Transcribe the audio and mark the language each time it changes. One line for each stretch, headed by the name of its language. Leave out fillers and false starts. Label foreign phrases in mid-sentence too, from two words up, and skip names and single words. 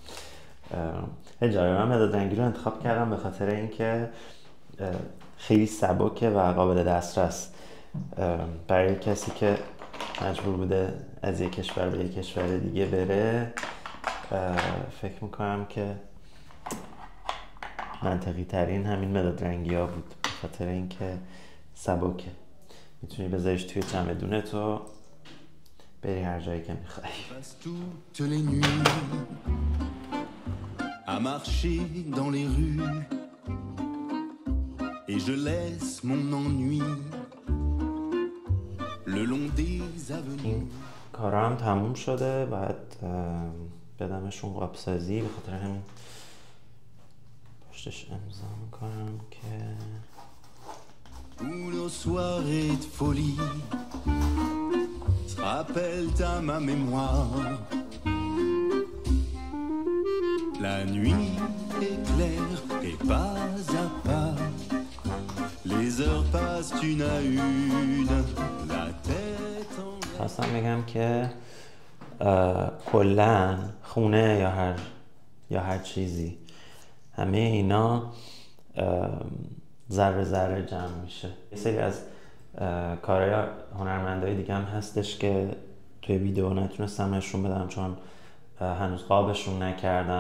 Persian: من مداد رنگی رو انتخاب کردم به خاطر اینکه خیلی سبکه و قابل دسترس برای کسی که مجبور بوده از یک کشور به یک کشور دیگه بره. فکر میکنم که منطقی ترین همین مداد رنگی ها بود به خاطر اینکه سبکه، میتونی بذاریش توی چمدونت و بری هر جایی که میخوای.
French: À marcher dans les rues et je laisse mon ennui le long des avenues.
Persian: این کارا هم تموم شده، بعد بدمشون قابسازی. به خاطر همین پشتش امضا میکنم که
French: Où nos soirées de folie se rappellent à ma mémoire. La nuit est claire et pas à pas les heures passent une à une, la tête en l'air.
Persian: خواستم بگم که کلاً خونه یا هر چیزی، همه اینا ذره ذره جمع میشه. یه سری از کارهای هنرمندای دیگه هم هستش که توی ویدیو نتونستم نشون بدم چون هنوز قابشون نکردم.